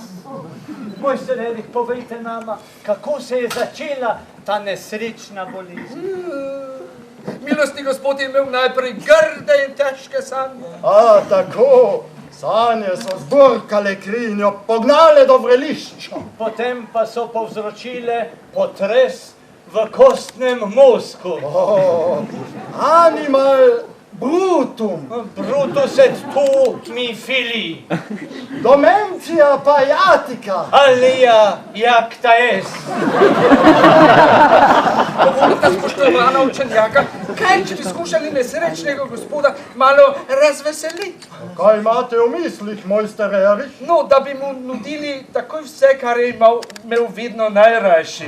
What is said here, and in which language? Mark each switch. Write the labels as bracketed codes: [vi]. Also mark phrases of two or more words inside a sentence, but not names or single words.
[sl] Mojster Erik, povejte nama, kako se je začela ta nesrečna bolezen? Milostni gospod je imel najprej grde in težke sanje. A, tako, sanje so zburkale kri in jo pognale do vrelišča. Potem pa so povzročile potres v kostnem mozgu. [la] Animal brutum. Brutus et tu mi fili. Domentia paiatica. Alia jacta est. [sl] Dovolite, spoštovana učenjaka, kaj če bi skušali nesrečnega gospoda malo razveseliti? Kaj imate v mislih, mojster Erich? No, da bi mu nudili takoj vse, kar je imel vedno najrajši.